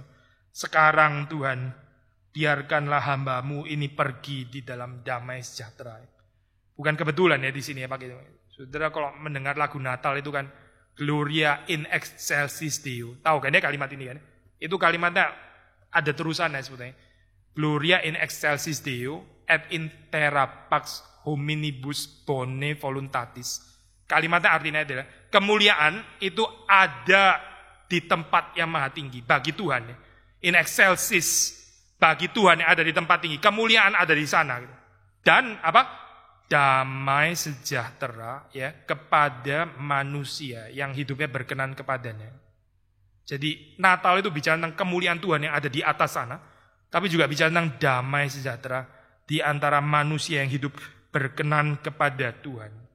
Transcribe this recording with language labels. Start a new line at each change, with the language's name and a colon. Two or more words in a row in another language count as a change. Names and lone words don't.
Indonesian: Sekarang Tuhan, biarkanlah hamba-Mu ini pergi di dalam damai sejahtera. Bukan kebetulan ya di sini ya Pak. Saudara kalau mendengar lagu Natal itu kan
Latin: Gloria in excelsis Deo.
Indonesian: Tahu kan ya kalimat ini kan? Itu kalimatnya ada terusannya sebetulnya.
Latin: Gloria in excelsis Deo et in terra pax hominibus bone voluntatis.
Indonesian: Kalimatnya artinya adalah kemuliaan itu ada di tempat yang maha tinggi bagi Tuhan.
Latin: In excelsis,
Indonesian: bagi Tuhan yang ada di tempat tinggi, kemuliaan ada di sana. Dan damai sejahtera ya kepada manusia yang hidupnya berkenan kepadanya. Jadi Natal itu bicara tentang kemuliaan Tuhan yang ada di atas sana, tapi juga bicara tentang damai sejahtera di antara manusia yang hidup berkenan kepada Tuhan.